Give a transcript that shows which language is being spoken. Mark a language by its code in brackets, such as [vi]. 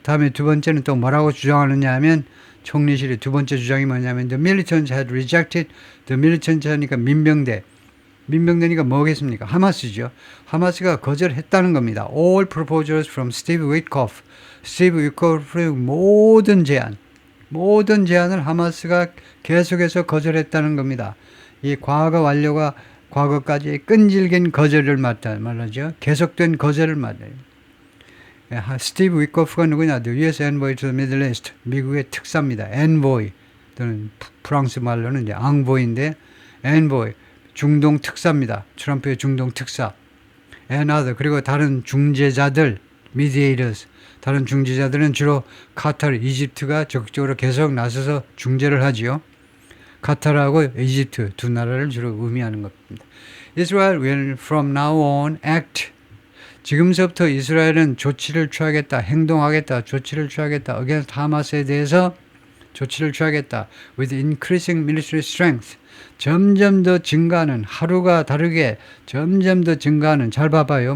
[ko] 다음에 두 번째는 또 뭐라고 주장하느냐 하면 총리실이 두 번째 주장이 뭐냐면 [en] the militants had rejected. the militants [ko] 하니까 민병대니까 뭐겠습니까? 하마스죠. 하마스가 거절했다는 겁니다. [en] All proposals from Steve Witkoff. [ko] 스티브 위코프의 모든 제안을 하마스가 계속해서 거절했다는 겁니다. 이 과거 완료가 과거까지 끈질긴 거절을 말하죠. 계속된 거절을 말해요. 스티브 위코프가 누구냐? [en] The U.S. Envoy to the Middle East. [ko] 미국의 특사입니다. Envoy 또는 프랑스 말로는 이제 앙보이인데 Envoy 중동 특사입니다. 트럼프의 중동 특사. [en] And other [ko] 그리고 다른 중재자들 [en] mediators. [ko] 다른 중재자들은 주로 카타르, 이집트가 적극적으로 계속 나서서 중재를 하지요. 카타르하고 이집트 두 나라를 주로 의미하는 겁니다. [en] Israel will from now on act. [ko] 지금서부터 이스라엘은 조치를 취하겠다. against 하마스에 대해서 조치를 취하겠다. [en] with increasing military strength. [ko] 점점 더 증가하는 하루가 다르게 점점 더 증가하는 잘 봐봐요.